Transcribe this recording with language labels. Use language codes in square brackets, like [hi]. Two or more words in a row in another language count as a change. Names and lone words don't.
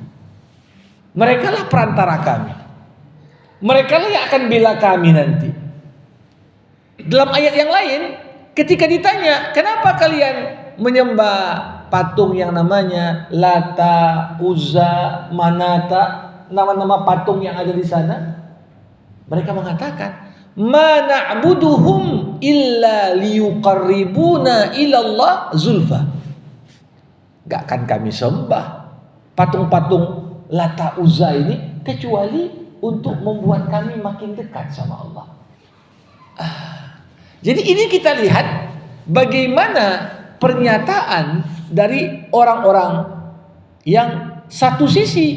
[id] Mereka lah perantara kami. Mereka lah yang akan bela kami nanti. Dalam ayat yang lain, ketika ditanya, kenapa kalian menyembah patung yang namanya Lata, Uzza, Manata, nama-nama patung yang ada di sana? Mereka mengatakan, [ar] ما نعبدهم إلا ليقربونا إلى الله زلفى. [id] Gak akan kami sembah patung-patung Lata, Uzza ini kecuali untuk membuat kami makin dekat sama Allah. Jadi ini kita lihat bagaimana pernyataan dari orang-orang yang satu sisi